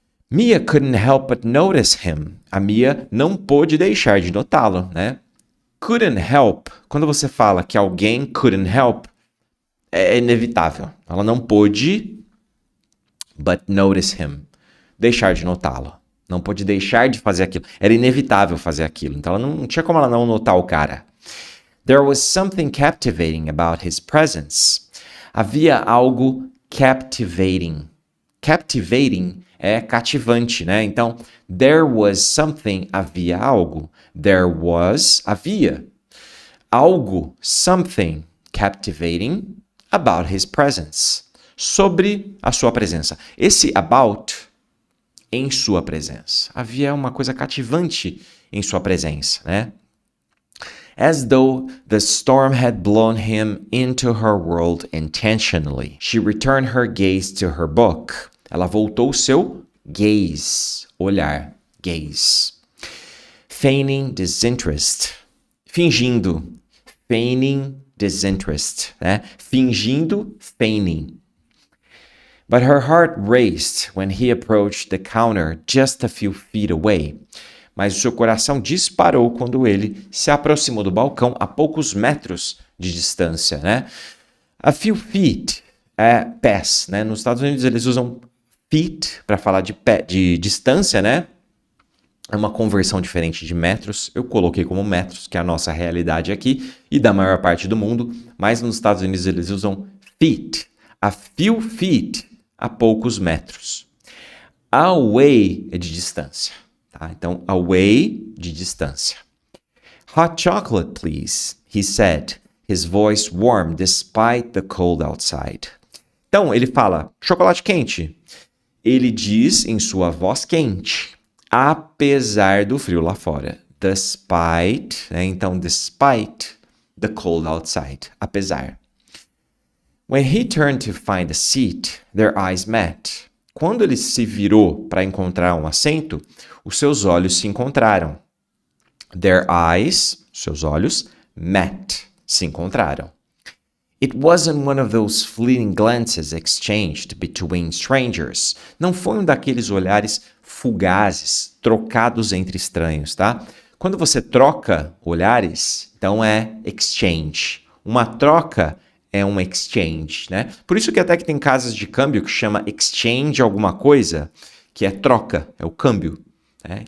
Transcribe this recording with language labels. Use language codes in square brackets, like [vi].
[en] Mia couldn't help but notice him. [pt] A Mia não pôde deixar de notá-lo, né? Couldn't help, quando você fala que alguém couldn't help, é inevitável. Ela não pôde, [en] but notice him, [pt] deixar de notá-lo. Não pôde deixar de fazer aquilo. Era inevitável fazer aquilo. Então ela não tinha como ela não notar o cara. [en] There was something captivating about his presence. [pt] Havia algo captivating. Captivating é cativante, né? Então, [en] there was something, [pt] havia algo. [en] There was, havia. Algo, something, captivating about his presence. [pt] Sobre a sua presença. Esse about, em sua presença. Havia uma coisa cativante em sua presença, né? [en] As though the storm had blown him into her world intentionally. She returned her gaze to her book. [pt] Ela voltou seu gaze, olhar, gaze. [en] Feigning disinterest. Fingindo. Feigning disinterest, né? [pt] Fingindo, feigning. [en] But her heart raced when he approached the counter just a few feet away. [pt] Mas o seu coração disparou quando ele se aproximou do balcão a poucos metros de distância, né? A few feet é pés, né? Nos Estados Unidos eles usam feet para falar de pé, de distância, né? É uma conversão diferente de metros. Eu coloquei como metros, que é a nossa realidade aqui e da maior parte do mundo, mas nos Estados Unidos eles usam feet. A few feet, a poucos metros. Away é de distância. Tá? Então, away, de distância. [en] Hot chocolate, please, he said, his voice warm despite the cold outside. [pt] Então, ele fala, chocolate quente. Ele diz em sua voz quente, apesar do frio lá fora. [en] Despite, né? Então, despite the cold outside. Apesar. When he turned to find a seat, their eyes met. [pt] Quando ele se virou para encontrar um assento, os seus olhos se encontraram. Their eyes, seus olhos, met, se encontraram. [en] It wasn't one of those fleeting glances exchanged between strangers. [pt] Não foi um daqueles olhares fugazes, trocados entre estranhos, tá? Quando você troca olhares, então é exchange. Uma troca é um exchange, né? Por isso que até que tem casas de câmbio que chama exchange alguma coisa, que é troca, é o câmbio. Né?